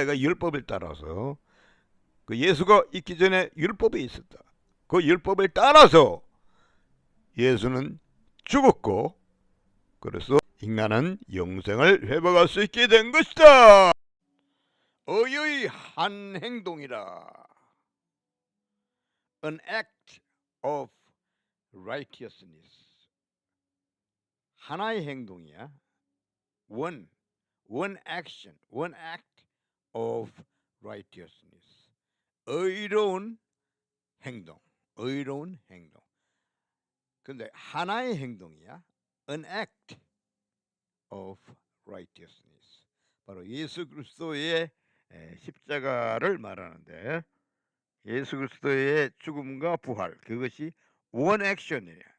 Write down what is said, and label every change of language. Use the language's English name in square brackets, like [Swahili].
[Korean] 이가 율법을 따라서. 그 예수가 있기 전에 율법이 있었다. 그 율법을 따라서 예수는 죽었고, 그래서 인간은 영생을 회복할 수 있게 된 것이다. 의의 한 행동이라. [English] An act of righteousness. [Korean] 하나의 행동이야. [English] One action, one act of righteousness. [Korean] 의로운 행동, 의로운 행동. 근데 하나의 행동이야. [English] An act of righteousness. [Korean] 바로 예수 그리스도의 십자가를 말하는데, 예수 그리스도의 죽음과 부활, 그것이 [English] one action [Korean] 이야.